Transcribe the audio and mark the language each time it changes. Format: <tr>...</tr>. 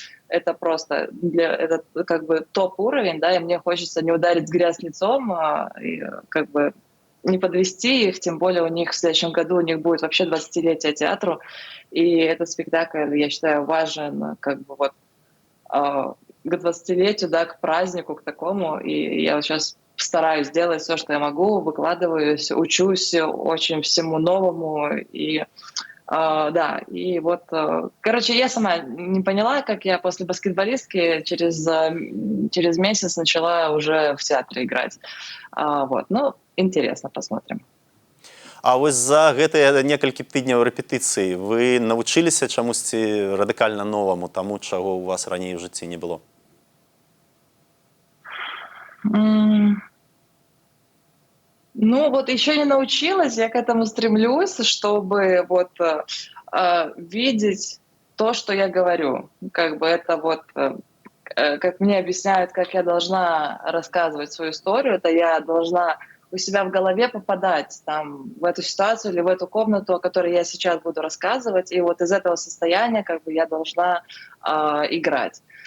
<ru>это просто это как бы топ-уровень, да, и мне хочется не ударить в грязь лицом, и как бы не подвести их, тем более у них в следующем году у них будет вообще 20-летие театру, и этот спектакль, я считаю, важен как бы вот к 20-летию, да, к празднику, к такому, и я вот сейчас стараюсь делать все, что я могу, выкладываюсь, учусь очень всему новому, и Да, и вот, короче, я сама не поняла, как я после баскетболистки через месяц начала уже в театре играть. Вот, ну, интересно, посмотрим.</ru> <be>А вось за гэтыя некалькі тыдняў рэпетыцый вы навучыліся чамусьці радыкальна новаму, таму, чаго у вас раней у жыцці не было?</be> <ru>Ну, вот еще не научилась, я к этому стремлюсь, чтобы вот видеть то, что я говорю. Как бы это вот, как мне объясняют, как я должна рассказывать свою историю, это я должна у себя в голове попадать там в эту ситуацию или в эту комнату, о которой я сейчас буду рассказывать, и вот из этого состояния как бы я должна играть.</ru>